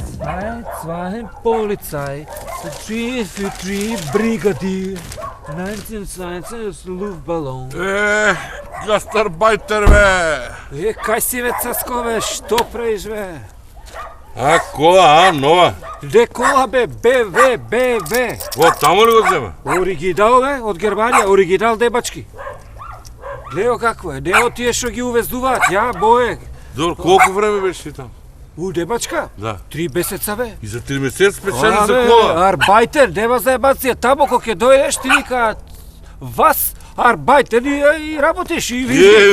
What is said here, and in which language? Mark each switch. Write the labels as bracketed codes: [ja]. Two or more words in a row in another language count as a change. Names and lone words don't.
[de] 1, 2, Polizei, 3 für 3 Brigadier, 19 ist Luftballon. Gastarbeiter, [mk] bе! Кај си веќе саскове, што правиш ве? А, кола, нова. Де кола бе, БВ. О, тамо ли го взема? Оригинал бе, од Германија, оригинал дебачки. Глео какво е, не од тие што ги увездуваат, ја, бое. Добро, колку време беше там? У дебачка? Да. 3 месеца бе. И за 3 месец печели за кола. Арбајтер, нема заебација, тамо кога ќе дојдеш, ти викаат, вас, арбајтер, и работиш и види.